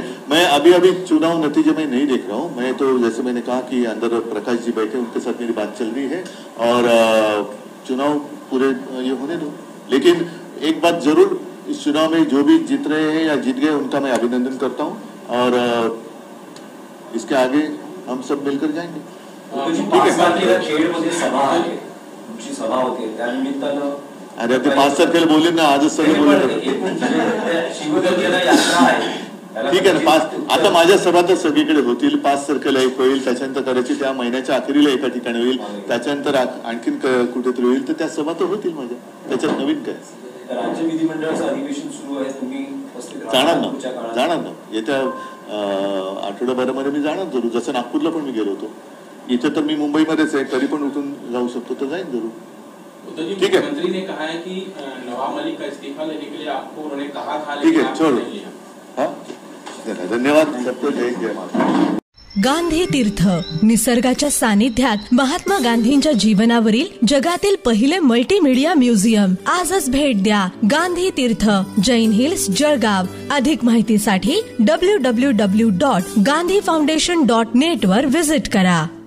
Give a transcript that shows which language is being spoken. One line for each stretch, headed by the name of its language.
Hindi: मैं अभी चुनाव नतीजे में नहीं देख रहा हूँ। मैं तो जैसे मैंने कहा कि अंदर प्रकाश जी बैठे, उनके साथ मेरी बात चल रही है और चुनाव पूरे ये होने दो। लेकिन एक बात जरूर, इस चुनाव में जो भी जीत रहे हैं या जीत गए उनका मैं अभिनंदन करता हूँ और इसके आगे हम सब मिलकर जाएंगे।
Marathi: 5 तारखेला खेडमध्ये सभा आहे, तुमची सभा होते, त्यानिमित्तानं अरे ते 5 तारखेला बोलले ना, आजच सगळे बोलले। शिवगंगेला यात्रा आहे, ठीक आहे ना। आता माझ्या सभा तर सगळीकडे होतील। 5 तारखेला एक होईल, त्याच्यानंतर करायची त्या महिन्याच्या अखेरीला एका ठिकाणी होईल, त्याच्यानंतर आणखीन कुठेतरी होईल, तर त्या सभा तर होतील माझ्या, त्याच्यात नवीन काय? राज्य विधिमंडळाचं अधिवेशन सुरू आहे, तुम्ही जाणार ना येत्या आठवड्याभरामध्ये मी जाणार जरूर। जसं नागपूरला पण मी गेलो होतो, इथे तर मी मुंबईमध्येच आहे, तरी पण उठून जाऊ शकतो, तर जाईन जरूर।
Hindi: ठीक है, मंत्री ने कहा है कि नवाब मलिक का इस्तीफा लेने के लिए आपको उन्होंने कहा था, ठीक है, छोड़ो। हाँ, धन्यवाद सबको, जय जय माता।
Marathi: गांधी तीर्थ, निसर्गाच्या सानिध्यात महात्मा गांधींच्या जीवनावरील जगातील पहिले मल्टीमीडिया म्युझियम। आजच भेट द्या गांधी तीर्थ, जैन हिल्स, जळगाव। अधिक माहितीसाठी www.gandhifoundation.net वर विजिट करा।